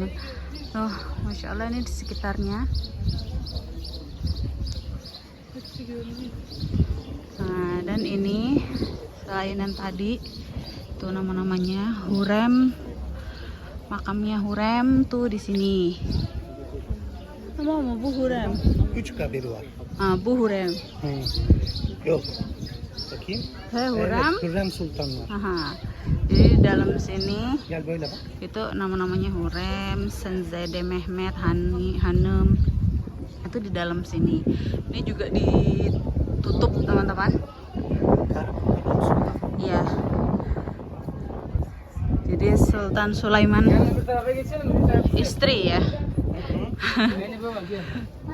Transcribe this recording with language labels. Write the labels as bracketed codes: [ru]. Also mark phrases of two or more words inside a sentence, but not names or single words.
[id] Oh, [ar] masya Allah [id] ini di sekitarnya. Nah, dan ini selain yang tadi itu nama-namanya Hurem, makamnya Hurem tuh di sini. Nama Bu Hurem. [tr] 3 kabiri var. Bu Hurem. Yok. Bakayım. Hurem. Evet, Hürrem Sultan var. [id] Jadi di dalam sini [tr] Gel böyle bak. [id] itu nama-namanya Hurem, Senzade Mehmet, Hanum. Itu di dalam sini. Ini juga ditutup teman-teman. Iya. Jadi Sultan Sulaiman istri ya.